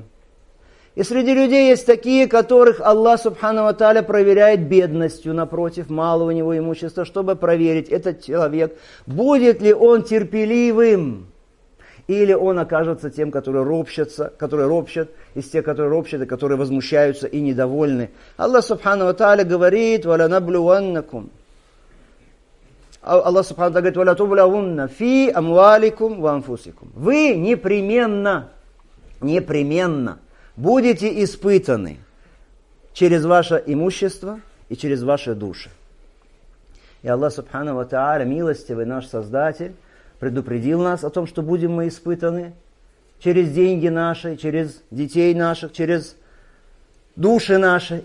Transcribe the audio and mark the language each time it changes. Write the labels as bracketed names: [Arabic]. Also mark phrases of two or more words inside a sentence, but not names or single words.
[Russian] И среди людей есть такие, которых Аллах [Arabic] سبحانه وتعالى [Russian] проверяет бедностью, напротив, мало у него имущества, чтобы проверить, этот человек, будет ли он терпеливым, или он окажется тем, которые ропщат, из тех, которые ропщат и которые возмущаются и недовольны. Аллах [Arabic] سبحانه وتعالى [Russian] говорит: «Валянаблюваннакум». Аллах [Arabic] سبحانه وتعالى [Russian] говорит: [Arabic] «لتبلون في أموالكم وأنفسكم». [Russian] Вы непременно будете испытаны через ваше имущество и через ваши души. И Аллах [Arabic] سبحانه وتعالى, [Russian] милостивый наш Создатель, предупредил нас о том, что будем мы испытаны через деньги наши, через детей наших, через души наши.